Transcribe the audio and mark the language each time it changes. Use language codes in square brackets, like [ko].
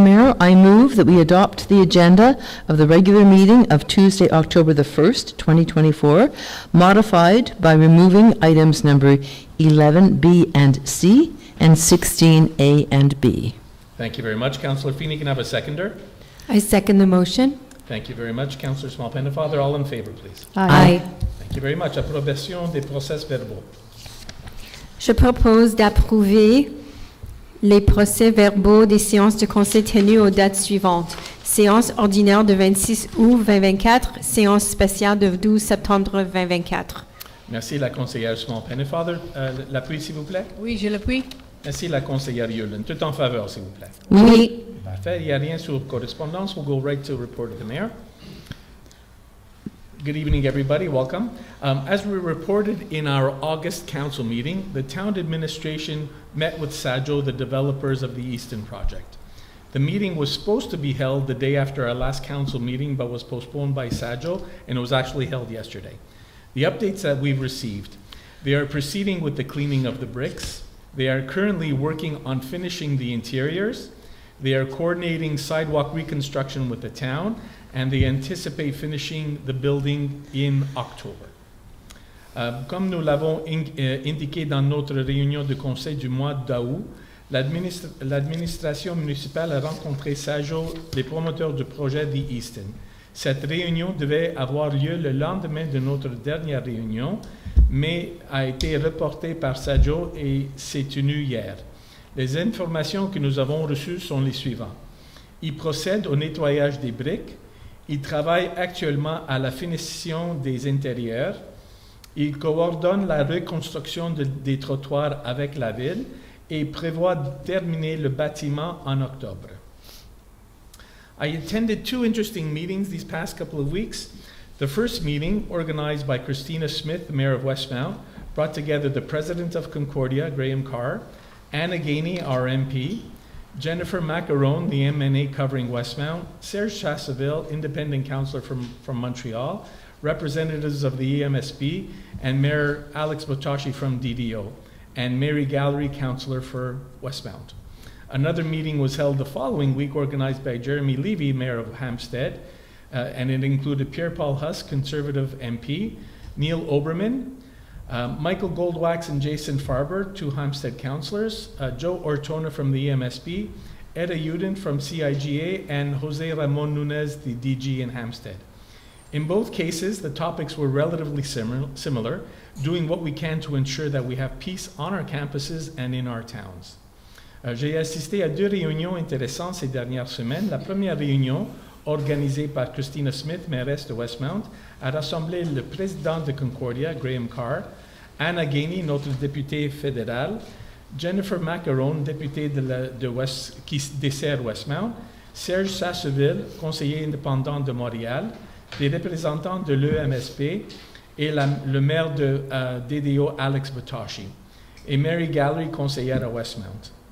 [en] Mayor, I move that we adopt the agenda of the regular meeting of Tuesday, October the 1st, 2024, modified by removing items number 11B and C and 16A and B. Thank you very much. Councillor Feeney, can I have a seconder? I second the motion. Thank you very much. Councillor Small-Pennefather, all in favor, please. Aye. Thank you very much. [fr] Approbation des procès-verbaux. Je propose d'approuver les procès-verbaux des séances de conseil tenues aux dates suivantes. Séance ordinaire de 26 août 2024, séance spéciale de 12 septembre 2024. Merci, la conseillère Small-Pennefather. L'appui, s'il vous plaît. Oui, je l'appuie. Merci, la conseillère Yulin. Tout en faveur, s'il vous plaît. Oui. Parfait. Il n'y a rien sur correspondance. [en] We'll go right to report of the mayor. Good evening, everybody. Welcome. As we reported in our August council meeting, the town administration met with SAJO, the developers of the Easton project. The meeting was supposed to be held the day after our last council meeting, but was postponed by SAJO, and it was actually held yesterday. The updates that we've received: they are proceeding with the cleaning of the bricks. They are currently working on finishing the interiors. They are coordinating sidewalk reconstruction with the town, and they anticipate finishing the building in October. [fr] Comme nous l'avons indiqué dans notre réunion de conseil du mois d'août, l'administration municipale a rencontré SAJO, les promoteurs du projet de Easton. Cette réunion devait avoir lieu le lendemain de notre dernière réunion, mais a été reportée par SAJO et s'est tenue hier. Les informations que nous avons reçues sont les suivantes. Ils procèdent au nettoyage des briques. Ils travaillent actuellement à la finition des intérieurs. Ils coordonnent la reconstruction des trottoirs avec la ville et prévoient de terminer le bâtiment en octobre. [en] I attended two interesting meetings these past couple of weeks. The first meeting, organized by Christina Smith, the mayor of Westmount, brought together the president of Concordia, Graham Carr, Anna Gainey, our MP, Jennifer Macaron, the MNA covering Westmount, Serge Chasseville, independent councillor from Montreal, representatives of the EMSB, and Mayor Alex Botashi from DDO, and Mary Gallery, councillor for Westmount. Another meeting was held the following week, organized by Jeremy Levy, mayor of Hampstead, and it included Pierre-Paul Huss, conservative MP, Neil Oberman, Michael Goldwax and Jason Farber, two Hampstead councillors, Joe Ortona from the EMSB, Eda Uden from CIGA, and Jose Ramon Nunez, the DG in Hampstead. In both cases, the topics were relatively similar, doing what we can to ensure that we have peace on our campuses and in our towns. [fr] J'ai assisté à deux réunions intéressantes ces dernières semaines. La première réunion, organisée par Christina Smith, mairesse de Westmount, a rassemblé le président de Concordia, Graham Carr, Anna Gainey, notre députée fédérale, Jennifer Macaron, députée qui dessert Westmount, Serge Sasseville, conseiller indépendant de Montréal, des représentants de l'EMSP et le maire de DDO, Alex Botashi, et Mary Gallery, conseillère à Westmount.